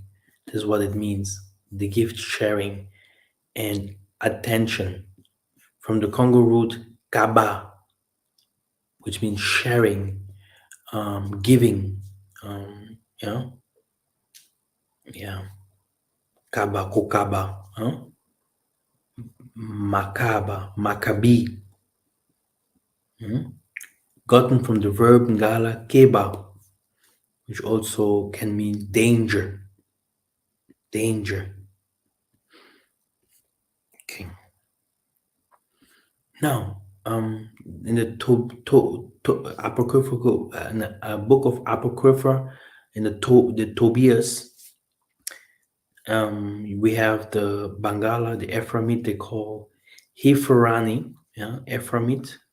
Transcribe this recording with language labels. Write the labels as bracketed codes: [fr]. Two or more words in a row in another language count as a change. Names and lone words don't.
[en] This is what it means: the gift sharing and attention. From the Congo root kaba, which means sharing, giving. Yeah, yeah. [ln] Kaba, kokaba, huh? Makaba, [en] Maccabi, gotten from the verb [ln] ngala keba, [en] which also can mean danger, danger. Okay. Now, in the apocryphal, in the book of Apocrypha, in the Tobias, we have the Bangala, the Ephraimite, they call Hiforani, yeah, Ephraimite.